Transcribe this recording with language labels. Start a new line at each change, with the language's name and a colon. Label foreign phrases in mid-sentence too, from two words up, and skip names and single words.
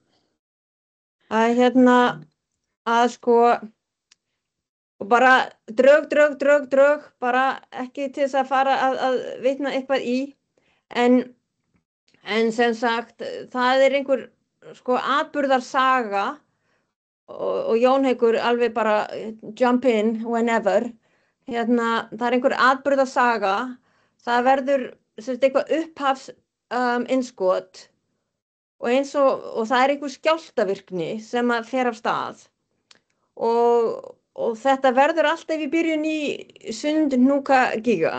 Icelandic: Að sko og bara drög, bara ekki til þess að fara að vitna eitthvað í en sem sagt, það einhver sko atburðarsaga og Jón Haukur alveg bara
English: jump in whenever.
Icelandic: Það einhver atburðarsaga, það verður eitthvað upphafs innskot og það einhver skjálftavirkni sem að fer af stað og þetta verður alltaf í byrjun í Sundhnúkagíga.